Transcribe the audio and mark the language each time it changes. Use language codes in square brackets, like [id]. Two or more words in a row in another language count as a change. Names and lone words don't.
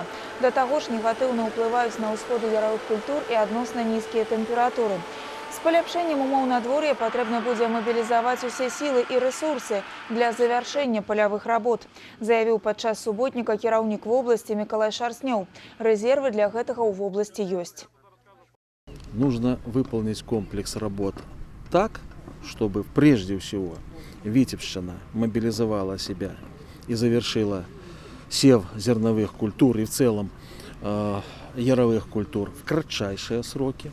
[be] Да таго ж негатыўна ўплываюць на ўсходы яравых культур і адносна нізкія тэмпературы. З паляпшэннем умоў надвор'я патрэбна будзе мабілізаваць усе сілы і рэсурсы для завяршэння палявых работ, заявіў падчас суботніка кіраўнік вобласці Мікалай Шарснёў. Рэзервы для гэтага ў вобласці ёсць. [ru] Нужно выполнить комплекс работ так, чтобы прежде всего Витебщина мобилизовала себя и завершила сев зерновых культур и в целом яровых культур в кратчайшие сроки.